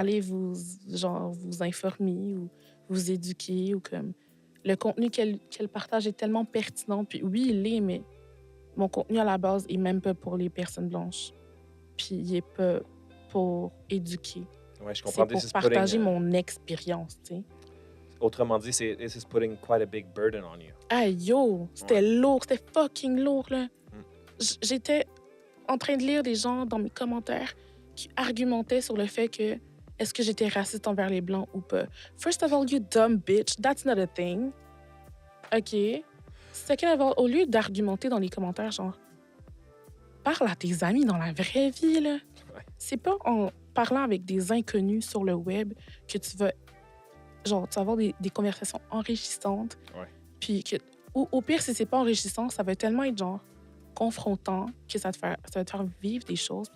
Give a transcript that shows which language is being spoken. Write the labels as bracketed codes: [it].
[fr] Allez vous informer ou vous éduquer ou comme... Le contenu qu'elle partage est tellement pertinent. Puis oui, il l'est, mais mon contenu à la base est même pas pour les personnes blanches. Puis il est pas pour éduquer. Ouais, je C'est comprends. pour partager mon expérience, tu sais. [en] Autrement dit, this is putting quite a big burden on you. [fr] Ah yo, c'était Ouais. lourd, c'était fucking lourd, là. Mm. J'étais en train de lire des gens dans mes commentaires qui argumentaient sur le fait que est-ce que j'étais raciste envers les Blancs ou pas. [en] First of all, you dumb bitch, that's not a thing. OK. [fr] Second of all, au lieu d'argumenter dans les commentaires, genre, parle à tes amis dans la vraie vie, là. Ouais. C'est pas en parlant avec des inconnus sur le web que tu vas, genre, tu vas avoir des conversations enrichissantes. Ouais. Puis que, ou au pire, si c'est pas enrichissant, ça va tellement être, genre, confrontant que ça va te faire vivre des choses.